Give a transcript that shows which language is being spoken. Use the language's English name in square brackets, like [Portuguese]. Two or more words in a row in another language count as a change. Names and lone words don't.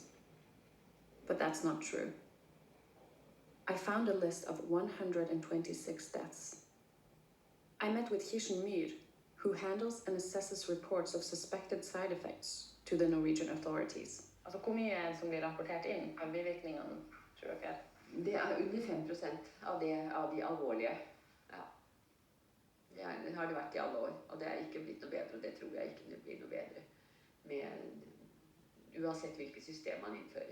[English] But that's not true. I found a list of 126 deaths. I met with Kirsten Myhr, who handles and assesses reports of suspected side effects to the Norwegian authorities. [Norwegian] Altså, hvor mye er det som blir rapportert inn av bivirkningene, tror dere? Det er under 5% av de alvorlige. Ja. Det har det vært i alle år, og det er ikke blitt noe bedre, og det tror jeg ikke det blir noe bedre uansett hvilket system man innfører.